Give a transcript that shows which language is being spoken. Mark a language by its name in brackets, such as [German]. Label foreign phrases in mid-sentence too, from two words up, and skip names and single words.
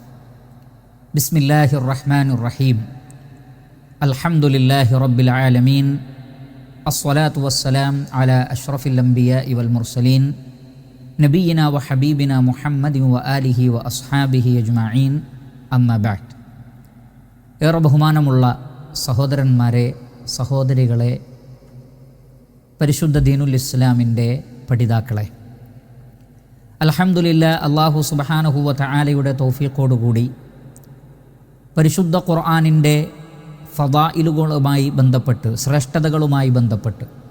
[Arabic] بسم الله الرحمن الرحيم. الحمد لله رب العالمين. الصلاة والسلام على أشرف الأنبياء والمرسلين نبينا وحبيبنا محمد وآله وأصحابه أجمعين. أما بعد. [Malayalam] ഏറെ ബഹുമാനമുള്ള സഹോദരന്മാരെ, സഹോദരികളെ, പരിശുദ്ധ [Arabic] دين الإسلام [Malayalam] പഠിതാക്കളെ, അൽഹംദുലില്ലാഹ്, [Arabic] الله سبحانه وتعالى [Malayalam] തൗഫീഖോടുകൂടി പരിശുദ്ധ ഖുർആനിൻ്റെ ഫദായിലുകളുമായി ബന്ധപ്പെട്ട്, ശ്രേഷ്ഠതകളുമായി ബന്ധപ്പെട്ട്,